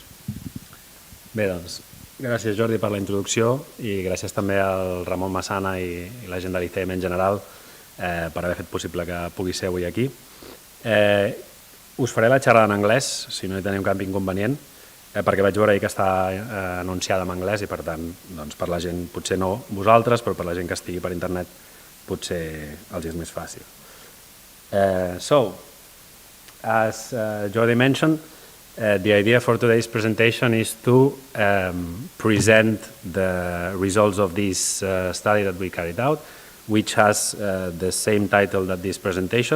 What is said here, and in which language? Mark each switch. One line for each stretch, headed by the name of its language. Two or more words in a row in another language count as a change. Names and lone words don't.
Catalan: Bé, doncs, gràcies Jordi per la introducció i gràcies també al Ramon Massana i la gent de l'ICM en general per haver fet possible que pugui ser avui aquí. Us faré la xerrada en anglès, si no hi tenim cap inconvenient, perquè vaig veure ahir que està anunciada en anglès i per tant, per la gent, potser no vosaltres, però per la gent que estigui per internet potser els és més fàcil.
English: So, as Jordi mentioned, the idea for today's presentation is to present the results of this study that we carried out, which has the same title that this presentation.